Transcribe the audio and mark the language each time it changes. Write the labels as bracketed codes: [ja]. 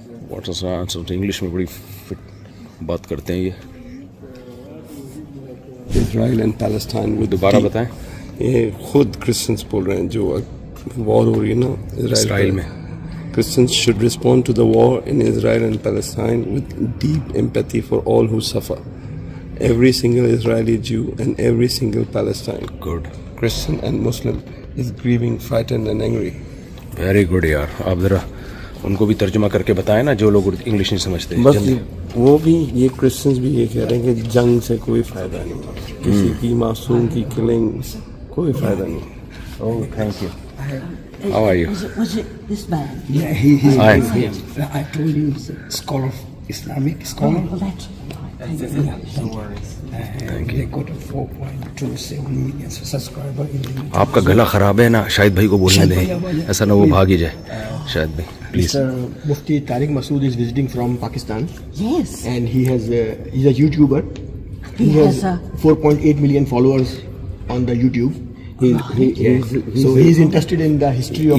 [en] What's answer? [hi] English में बड़ी fit बात करते हैं ये। Israel and Palestine. वो दोबारा बताएं। ये खुद क्रिश्चियंस बोल रहे हैं, जो वॉर हो रही है ना इजराइल में। [en] Christians should respond to the war in Israel and Palestine with deep empathy for all who suffer. Every single Israeli Jew and every single Palestine, Good. Christian and Muslim, is grieving, frightened and angry. Very good यार। [hi] आप ज़रा उनको भी तर्जुमा करके बताएं ना, जो लोग इंग्लिश नहीं समझते। बस वो भी, ये क्रिश्चियंस भी ये कह रहे हैं कि जंग से कोई फ़ायदा नहीं, किसी की मासूम की किलिंग कोई फ़ायदा नहीं। [en] Oh thank you. How are you? Was it this man? Yeah, he's Hi. I told you he's a scholar, Islamic scholar. Well, that's They got a 4.27 million subscriber in the [hi] आपका गला ख़राब है ना, शायद भाई को बोलने दें, ऐसा ना वो भाग ही जाए। शायद भाई please. [en] Mr. Mufti Tariq Masood is visiting from Pakistan, yes. and he's a YouTuber. He has a 4.8 million followers on the YouTube. So he's interested in the history of